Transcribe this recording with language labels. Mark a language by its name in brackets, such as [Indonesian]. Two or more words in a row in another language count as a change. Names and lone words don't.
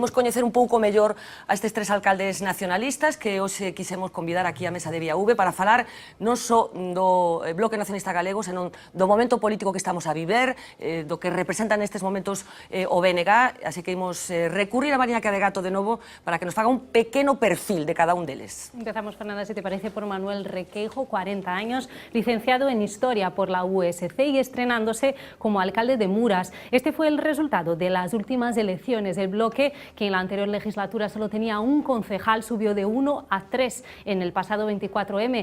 [Galician] Imos coñecer un pouco mellor a estes tres alcaldes nacionalistas que hoxe quisemos convidar aquí á mesa de VIAV para falar non só do Bloque Nacionalista Galego, senón do momento político que estamos a viver, do que representa nestes momentos o BNG, así que imos recurrir a María Cadegato de novo para que nos faga un pequeno perfil de cada un deles. Empezamos, Fernanda, [Spanish] si te parece, por Manuel Requeijo, 40 años, licenciado en Historia por la USC y estrenándose como alcalde de Mura. Este fue el resultado de las últimas elecciones. El bloque, que en la anterior legislatura solo tenía un concejal, subió de 1 a 3 en el pasado 24M.